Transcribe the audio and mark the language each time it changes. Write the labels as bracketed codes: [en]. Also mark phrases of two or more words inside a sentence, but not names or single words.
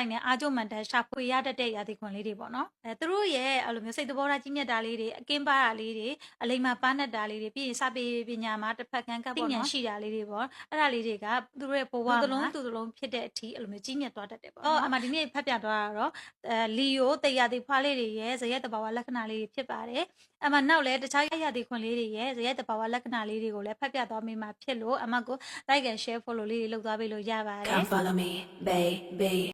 [my] နဲ့အားကျုံမှန်တက်ရှာဖွေရတတ်တဲ့ရာသီခွန်လေးတွေပေါ့နော်သူတို့ရဲ့အဲ့လိုမျိုးစိတ်သဘောထားကြီးမြတ်တာလေးတွေအကင်းပါတာလေးတွေအလိမ္မာပါနဲ့တာလေးတွေပြီးရင်စာပေပညာမှာတစ်ဖက်ကန်းကပ်ပေါ့နော်ရှိတာလေးတွေပေါ့အဲ့ဒါလေးတွေကသူတို့ရဲ့ဘဝမှာသူတို့လုံးဖြစ်တဲ့အထိအဲ့လိုမျိုးကြီးမြတ်သွားတတ်တယ်ပေါ့နော်အမှဒီနေ့ဖတ်ပြသွားတာတော့လီယိုတေယာတီဖွားလေးတွေရဲ့ဇယက်တဘာဝလက္ခဏာလေးတွေဖြစ်ပါတယ်အမှနောက်လည်းတခြားရာသီခွန်လေးတွေရဲ့ဇယက်တဘာဝလက္ခဏာလေးတွေကိုလည်းဖတ်ပြသွားမိမှာဖြစ်လို့အမကို [en] like and share follow [my] လေးတွေလုပ်သွားပေးလို့ရပါတယ် [en] Come follow me baby